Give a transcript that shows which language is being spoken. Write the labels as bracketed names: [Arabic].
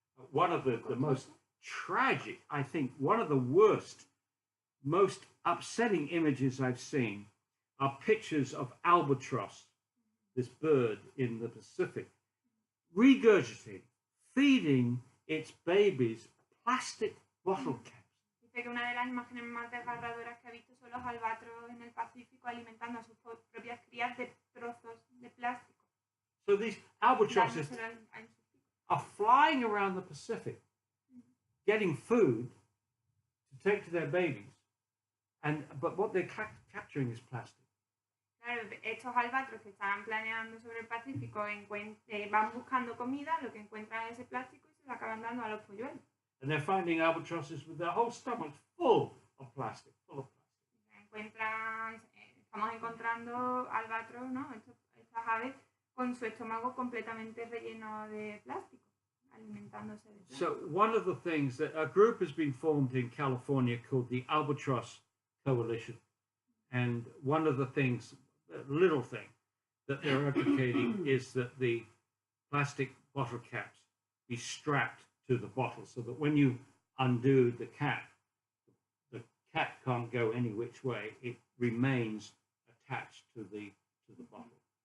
[English] One of the most tragic, I think, one of the worst, most upsetting images I've seen are pictures of albatross, this bird in the Pacific, regurgitating, feeding its babies plastic bottle caps. [Spanish] Dice que una de las imágenes más desgarradoras que ha visto son los albatros en el Pacífico alimentando a sus propias crías de trozos de plástico. [English] So these albatrosses [Spanish] dándoselo a sus hijos. [English] are flying around the Pacific, getting food to take to their babies, but what they're capturing is plastic. [Spanish] Claro, estos albatros que estaban planeando sobre el Pacífico van buscando comida, lo que encuentran es ese plástico y se lo acaban dando a los polluelos. [English] And they're finding albatrosses with their whole stomachs full of plastic, [Spanish] Estamos encontrando albatros, ¿no? Estas aves con su estómago completamente relleno de plástico, alimentándose de plástico. [English] So one of the things that a group has been formed in California called the Albatross Coalition, and one of the things, little thing that they're advocating is that the plastic bottle caps be strapped to the bottle so that when you undo the cap can't go any which way, it remains attached to the bottle.